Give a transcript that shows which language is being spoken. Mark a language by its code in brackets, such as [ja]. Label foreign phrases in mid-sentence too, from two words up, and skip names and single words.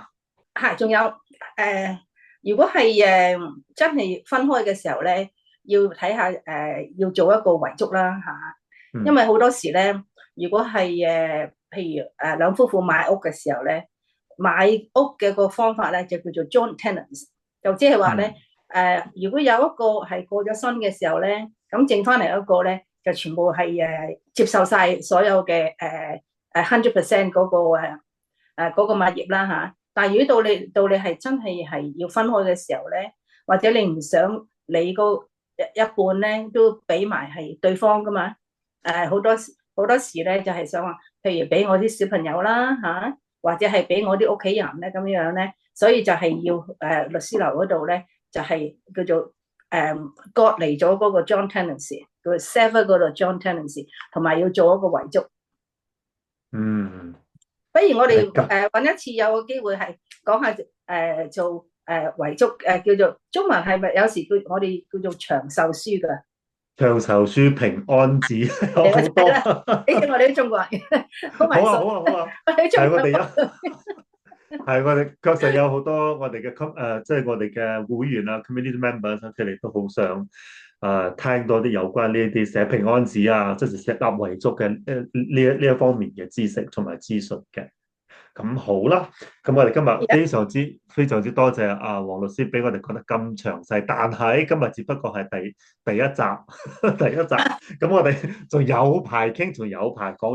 [yue] 係，仲有如果係真係分開嘅時候咧，要睇下要做一個遺囑啦嚇，因為好多時咧，如果係譬如兩夫婦買屋嘅時候咧，買屋嘅個方法咧就叫做 [en] joint tenants， [yue] 就即係話咧如果有一個係過咗身嘅時候咧，咁剩翻嚟一個咧就全部係接受晒所有嘅100% 嗰個嗰個物業啦嚇。但係如果到你係真係要分開嘅時候咧，或者你唔想你個一半咧都俾埋係對方噶嘛？好多時咧就係想話，譬如俾我啲小朋友啦嚇，或者係俾我啲屋企人咧咁樣咧，所以就係要律師樓嗰度咧就係叫做割離咗嗰個 [en] joint tenancy， [yue] 叫 sever 嗰個 [en] joint tenancy， [yue] 同埋要做一個遺囑。不如我哋搵一次有個機會係講下做遺囑叫做中文係咪有時我哋叫做長壽書㗎？長壽書、平安紙好多。我哋啲中國人好啊，我哋係我哋確實有好多我哋嘅即係我哋嘅會員啊 [en] community members， [yue] 佢哋都好想聽多啲有關呢一啲寫平安紙啊，即係寫立遺囑嘅呢一方面嘅知識同埋資訊嘅。咁好啦，咁我哋今日非常之多謝黃律師俾我哋講得咁詳細，但係今日只不過係第一集，咁我哋仲有排傾，仲有排講。